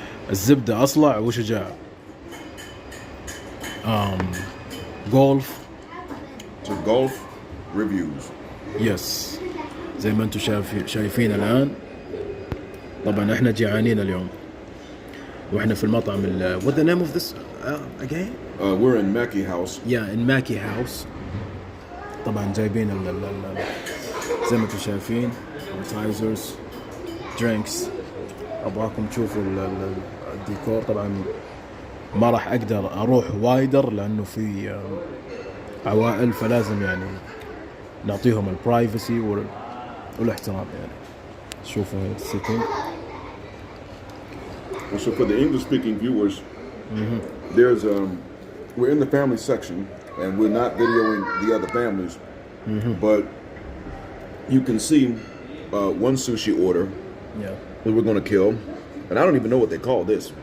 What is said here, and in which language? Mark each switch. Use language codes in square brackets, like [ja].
[ar] الزبدة أصلع وشجاع. [en] Golf. To golf reviews. [ar] Yes. زي ما انتم شايفين الآن. طبعا احنا جيعانين اليوم. واحنا في المطعم [en] What the name of this again? We're in Maki House. Yeah, in Maki House. [ar] طبعا جايبين زي ما انتم شايفين [en] appetizers, drinks. [ar] ابغاكم تشوفوا الديكور. طبعا ما راح اقدر اروح وايدر لانه في عوائل، فلازم يعني نعطيهم البرايفسي والاحترام يعني. شوفوا السيتنج. [en] So for the English-speaking viewers, there's we're in the family section, and we're not videoing the other families, but you can see one sushi order that we're going to kill, and I don't even know what they call this.